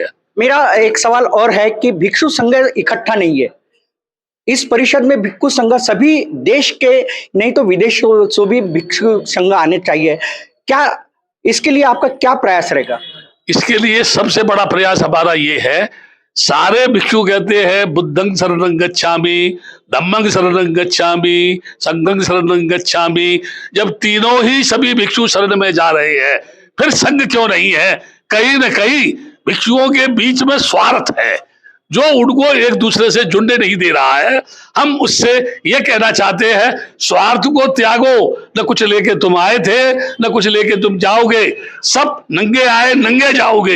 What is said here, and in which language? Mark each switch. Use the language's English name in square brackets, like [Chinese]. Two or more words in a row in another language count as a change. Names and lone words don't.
[Hindi] मेरा एक सवाल और है कि भिक्षु संघ इकट्ठा नहीं है इस परिषद में। भिक्षु संघ सभी देश के नहीं तो विदेशों से भी भिक्षु संघ आने चाहिए। क्या इसके लिए आपका क्या प्रयास रहेगा? इसके लिए सबसे बड़ा प्रयास हमारा ये है, सारे भिक्षु कहते हैं [Pali] बुद्धं शरणं गच्छामि, धम्मं शरणं गच्छामि, संघं शरणं गच्छामि। [Hindi] जब तीनों ही सभी भिक्षु शरण में जा रहे हैं, फिर संघ क्यों नहीं है? कहीं न कहीं भिक्षुओं के बीच में स्वार्थ है जो उनको एक दूसरे से जुड़ने नहीं दे रहा है। हम उससे ये कहना चाहते हैं, स्वार्थ को त्यागो, न कुछ लेके तुम आए थे न कुछ लेके तुम जाओगे, सब नंगे आए नंगे जाओगे।